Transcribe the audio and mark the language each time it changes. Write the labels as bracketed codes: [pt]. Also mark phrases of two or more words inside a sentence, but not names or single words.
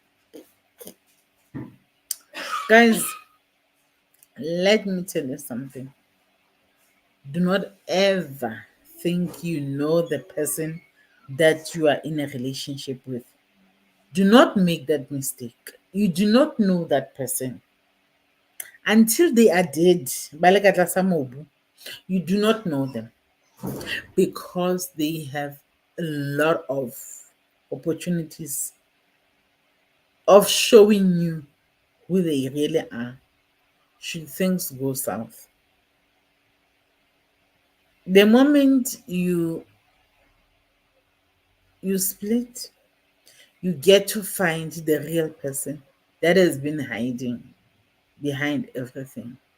[en] Guys, let me tell you something. Do not ever think you know the person that you are in a relationship with. Do not make that mistake. You do not know that person until they are dead. [st] Balekatla sa mobu. [en] You do not know them because they have a lot of opportunities of showing you who they really are should things go south. The moment you split, you get to find the real person that has been hiding behind everything.